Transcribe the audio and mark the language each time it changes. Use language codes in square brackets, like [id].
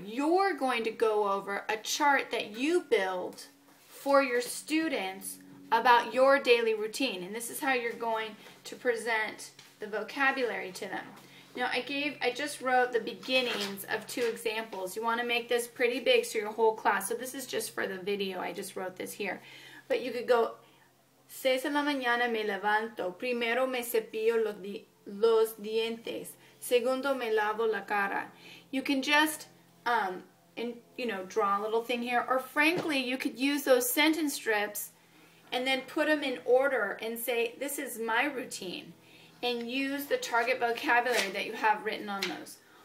[en] You're going to go over a chart that you build for your students about your daily routine. And this is how you're going to present the vocabulary to them. Now, I just wrote the beginnings of 2 examples. You want to make this pretty big so your whole class. So this is just for the video. I just wrote this here. But you could go, [es] 6 de la mañana me levanto. Primero me cepillo los dientes. Segundo me lavo la cara. [en] You can just, draw a little thing here. Or frankly, you could use those sentence strips and then put them in order and say, this is my routine. And use the target vocabulary that you have written on those.